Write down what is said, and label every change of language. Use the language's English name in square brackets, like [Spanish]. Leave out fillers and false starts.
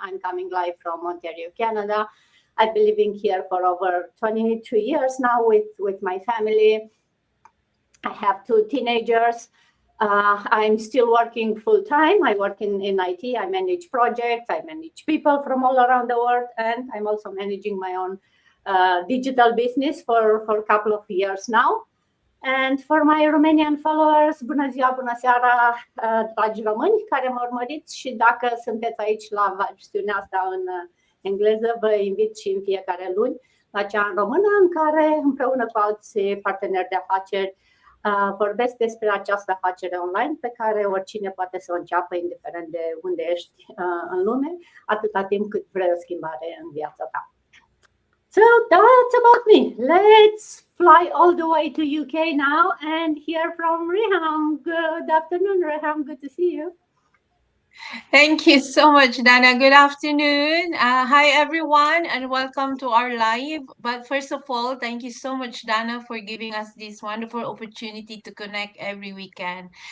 [English] I'm coming live from Ontario, Canada. I've been living here for over 22 years now with my family. I have two teenagers. I'm still working full time. I work in IT. I manage projects. I manage people from all around the world. And I'm also managing my own digital business for a couple of years now. And for my Romanian followers, [Romanian] bună ziua, bună seara, dragi români care mă urmăriți, și dacă sunteți aici la versiunea asta în engleză, vă invit și în fiecare luni la cea în română, în care împreună cu alți parteneri de afaceri vorbesc despre această afacere online pe care oricine poate să o înceapă, indiferent de unde ești în lume, atâta timp cât vrei o schimbare în viața ta. [English] So that's about me. Let's fly all the way to UK now and hear from Reham. Good afternoon, Reham. Good to see you. Thank you so much, Dana. Good afternoon. Hi, everyone, and welcome to our live. But first of all, thank you so much, Dana, for giving us this wonderful opportunity to connect every weekend.